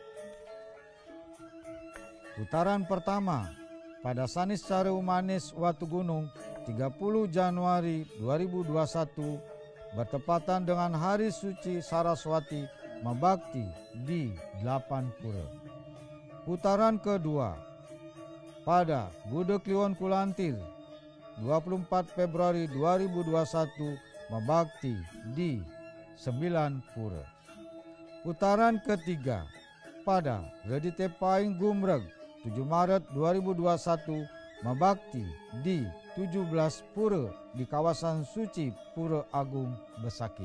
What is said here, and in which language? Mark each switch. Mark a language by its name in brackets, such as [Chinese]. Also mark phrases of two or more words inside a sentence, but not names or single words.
[Indonesian] Putaran pertama pada Saniscara Umanis Watu Gunung 30 Januari 2021 bertepatan dengan Hari Suci Saraswati Mabakti di 8 pura. Putaran kedua pada Budo Kliwon Kulantir 24 Februari 2021 Mabakti di 9 pura. Putaran ketiga pada Redite Paing Gumreg 7 Maret 2021 Mabakti di 17 pura di kawasan suci Pura Agung Besakih.